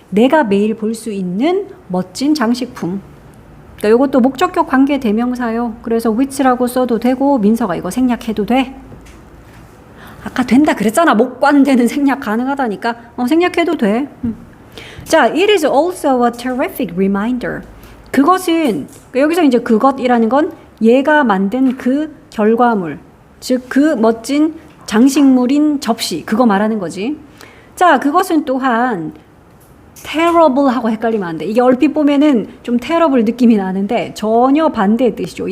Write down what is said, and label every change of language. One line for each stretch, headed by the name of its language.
Korean: 내가 매일 볼 수 있는 멋진 장식품. 그러니까 이것도 목적격 관계대명사요. 그래서 which라고 써도 되고 민서가 이거 생략해도 돼. 아까 된다 그랬잖아. 목관되는 생략 가능하다니까. 생략해도 돼.
English: 자, it is also a terrific reminder.
Korean: 그것은 여기서 이제 그것이라는 건 얘가 만든 그 결과물, 즉 그 멋진 장식물인 접시, 그거 말하는 거지. 자, 그것은 또한 terrible하고 헷갈리면 안 돼. 이게 얼핏 보면은 좀 terrible 느낌이 나는데 전혀 반대의 뜻이죠.